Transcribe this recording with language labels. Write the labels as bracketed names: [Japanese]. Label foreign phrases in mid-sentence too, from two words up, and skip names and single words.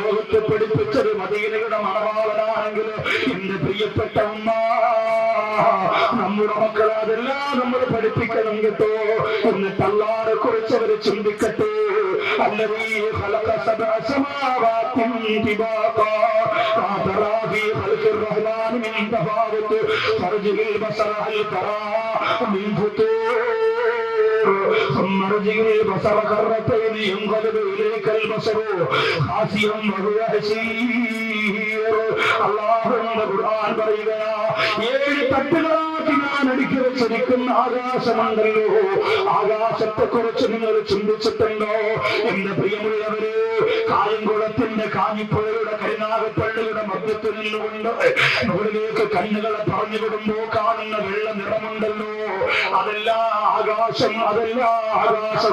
[Malayalam] ലോകത്തെ പഠിപ്പിച്ചത് മദീനയുടെ മണവാളനാണെങ്കിൽ എന്റെ പ്രിയപ്പെട്ട ഉമ്മ, നമ്മുടെ മക്കളെ അതെല്ലാം നമ്മൾ പഠിപ്പിക്കണം കേട്ടോ. എന്നിട്ട് അല്ലാഹുവിനെ കുറിച്ച് അവർ ചിന്തിക്കട്ടെ. [Arabic] الذي خلق سبع سماوات طباقا ما ترى في خلق الرحمن من تفاوت فارجع البصر هل ترى من فطور ثم ارجع البصر كرتين ينقلب اليك البصر خاسئا وهو حسير. [Malayalam] അല്ലാഹുവിന്റെ ഖുർആൻ പറയുകയാ, 7 തട്ടുകളാക്കി ഞാൻ അടുക്കി വെച്ചിരിക്കുന്ന ആകാശമുണ്ടല്ലോ, ആകാശത്തെ കുറിച്ച് നിങ്ങൾ ചിന്തിച്ചിട്ടുണ്ടോ? എന്റെ പ്രിയമുള്ളവര്, കായംകുളത്തിന്റെ കാഞ്ഞിപ്പുഴയുടെ കരുനാഗപ്പള്ളിയുടെ മധ്യത്തിൽ നിന്നുകൊണ്ട് മുകളിലേക്ക് കണ്ണുകളെ പറഞ്ഞു വിടുമ്പോ കാണുന്ന വെള്ള നിറമുണ്ടല്ലോ, അതെല്ലാം ആകാശം, അതെല്ലാം ആകാശം.